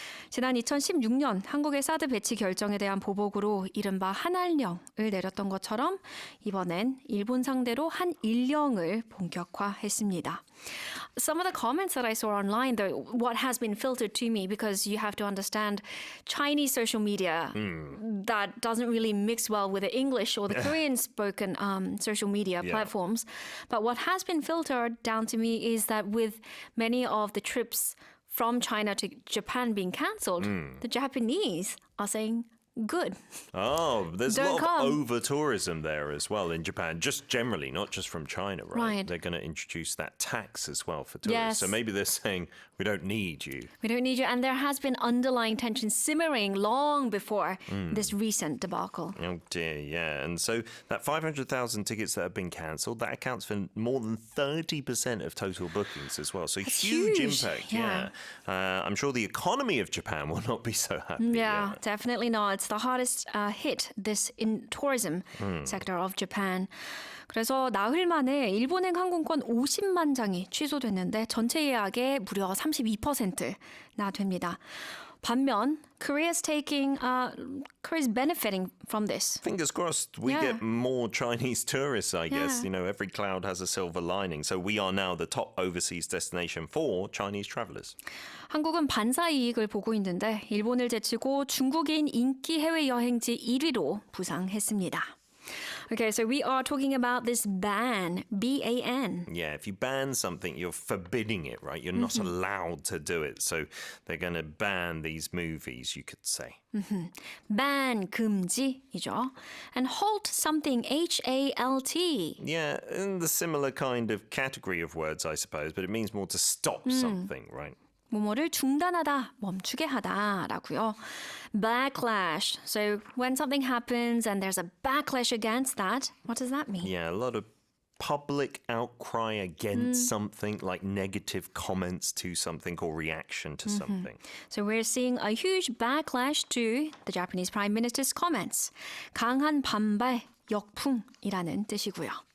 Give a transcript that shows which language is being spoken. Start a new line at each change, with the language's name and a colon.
Korean: 지난 2016년 한국의 사드 배치 결정에 대한 보복으로 이른바 한알령을 내렸던 것처럼 이번엔 일본 상대로 한일령을 본격화했습니다.
English: Some of the comments that I saw online, though, what has been filtered to me, because you have to understand Chinese social media that doesn't really mix well with the English or the Korean spoken social media platforms. But what has been filtered down to me is that with many of the trips from China to Japan being cancelled, the Japanese are saying, good. Oh, there's a lot of over-tourism there as well in Japan, just generally, not just from China, right? They're going to introduce that tax as well for tourists. So maybe they're saying, we don't need you. We don't need you. And there has been underlying tension simmering long before this recent debacle. Oh dear, yeah. And so that 500,000 tickets that have been cancelled, that accounts for more than 30% of total bookings as well. So That's huge impact, I'm sure the economy of Japan will not be so happy. Yeah, definitely not. It's the hardest hit this in tourism sector of Japan.
Korean: 그래서 나흘 만에 일본행 항공권 50만 장이 취소됐는데 전체 예약의 무려 32%나 됩니다. 반면
English: Korea's benefiting from this. Fingers crossed we get more Chinese tourists, I guess. You know, every cloud has a silver lining. So we are now the top overseas destination for Chinese travelers.
Korean: 한국은 반사 이익을 보고 있는데 일본을 제치고 중국인 인기 해외 여행지 1위로 부상했습니다.
English: Okay, so we are talking about this ban, B-A-N. Yeah, if you ban something, you're forbidding it, right? You're not allowed to do it. So they're going to ban these movies, you could say. Ban,
Korean: 금지이죠.
English: And halt something, H-A-L-T. Yeah, in the similar kind of category of words, I suppose, but it means more to stop something, right?
Korean: 뭐뭐를 중단하다, 멈추게 하다라고요.
English: Backlash. So when something happens and there's a backlash against that, what does that mean? Yeah, a lot of public outcry against something, like negative comments to something or reaction to something. So we're seeing a huge backlash to the Japanese Prime Minister's comments.
Korean: 강한 반발, 역풍이라는 뜻이고요.